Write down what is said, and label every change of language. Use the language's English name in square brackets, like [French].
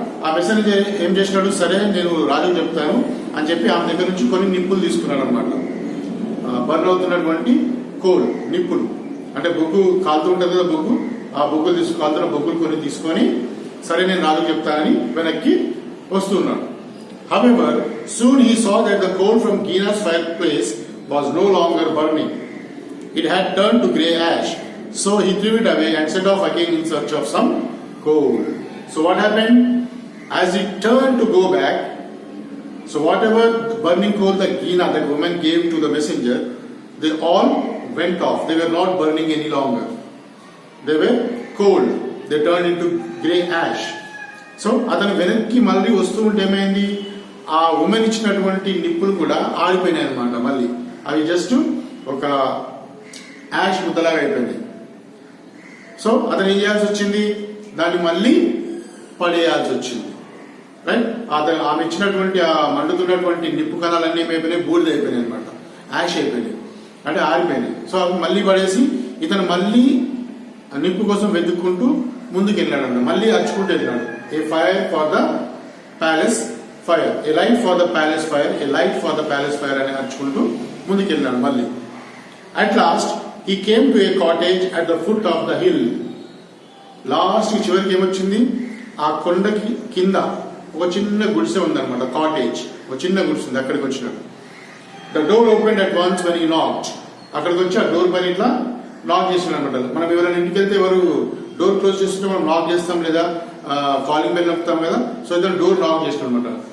[Telugu] ఆ మెసెంజర్ ఏం చేసినాడు, సరే నేను రాజుకు చెప్తాను అని చెప్పి ఆమె దగ్గర నుంచి కొన్ని నిప్పులు తీసుకున్నాడు అనమాట. బర్న్ అవుతున్నటువంటి కోల్, నిప్పులు అంటే బొగ్గు కాలుతూ ఉంటుంది కదా బొగ్గు, ఆ బొగ్గులు కాలుతున్న బొగ్గులు కొన్ని తీసుకొని సరే నేను రాజుకు చెప్తానని వెనక్కి వస్తున్నాడు. [English] However, soon he saw that the coal from Gina's fireplace was no longer burning. It had turned to grey ash. So he threw it away and set off again in search of some coal. So what happened? As he turned to go back, so whatever burning coal that Gina, that woman, gave to the messenger, they all went off. They were not burning any longer. They were cold. They turned into grey ash. [Telugu] So అతను వెనక్కి మళ్ళీ వస్తూ ఉంటే ఏమైంది, ఆ women ఇచ్చినటువంటి నిప్పులు కూడా ఆరిపోయినాయి అనమాట. మళ్ళీ అవి జస్ట్ ఒక యాష్ ముద్దలాగా అయిపోయింది. సో అతను ఏం చేయాల్సి వచ్చింది, దాన్ని మళ్ళీ పడేయాల్సి వచ్చింది. రైట్, అతను ఆమె ఇచ్చినటువంటి ఆ మండుతున్నటువంటి నిప్పు కణాలన్నీ ఏమైపోయినాయి, బూడిద అయిపోయినాయి అనమాట, యాష్ అయిపోయినాయి అంటే ఆరిపోయినాయి. సో అవి మళ్ళీ పడేసి ఇతను మళ్ళీ నిప్పు కోసం వెతుక్కుంటూ ముందుకు వెళ్ళాడు అన్నమాట. మళ్ళీ అరుచుకుంటూ వెళ్ళాడు. [English] a fire for the palace fire, [Telugu] ఏ light for the palace fire, ఏ light for the palace fire అని అరుచుకుంటూ ముందుకు వెళ్ళాడు మళ్ళీ. [English] At last he came to a cottage at the foot of the hill. [Telugu] Last చివరికి ఏమొచ్చింది, ఆ కొండకి కింద ఒక చిన్న గుడిసె ఉందన్నమాట, కాటేజ్, ఒక చిన్న గుడిసె ఉంది, అక్కడికి వచ్చినాడు. [English] The door open at once when he knocked. [Telugu] అక్కడికి వచ్చి ఆ డోర్ పైన ఇట్లా నాక్ చేసినాడు అనమాట. మనం ఎవరైనా ఇంటికి వెళ్తే ఎవరు డోర్ క్లోజ్ చేస్తుంటే మనం నాక్ చేస్తాం లేదా కాలింగ్ బెల్ నొక్కుతాం కదా, సో ఇతను డోర్ నాక్ చేసినాడు అనమాట.